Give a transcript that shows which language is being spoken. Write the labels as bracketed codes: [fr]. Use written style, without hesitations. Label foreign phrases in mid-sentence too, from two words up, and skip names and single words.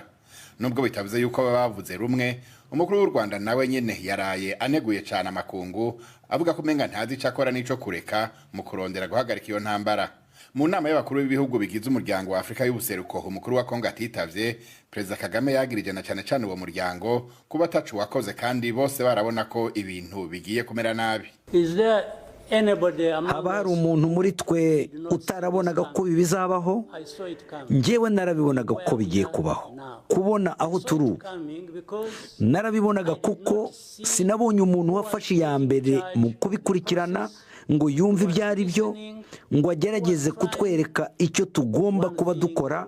[rn] Nubwo bitavuze yuko bavuze rumwe, umukuru w'u Rwanda nawe nyene yaraye aneguye cyane amakungu, avuga ko menga ntazi cakora nico kureka mu kurondera guhagarika iyo ntambara. Mu nama y'abakuru b'ibihugu bigize umuryango wa Afrika y'Ubuseruko, umukuru wa Kongo atitavye, Perezida Kagame yagirije na cyane uwo muryango kuba ataco wakoze, kandi bose barabona ko ibintu bigiye kumera nabi. [en] Is there [rw] haba hari umuntu muri twe utarabonaga ko ibi bizabaho. Njyewe narabibonaga ko bigiye kubaho, kubona aho turi ubu narabibonaga, kuko sinabonye umuntu wafashe iya mbere mu kubikurikirana ngo yumve ibyo ari byo, ngo agerageze kutwereka icyo tugomba kuba dukora.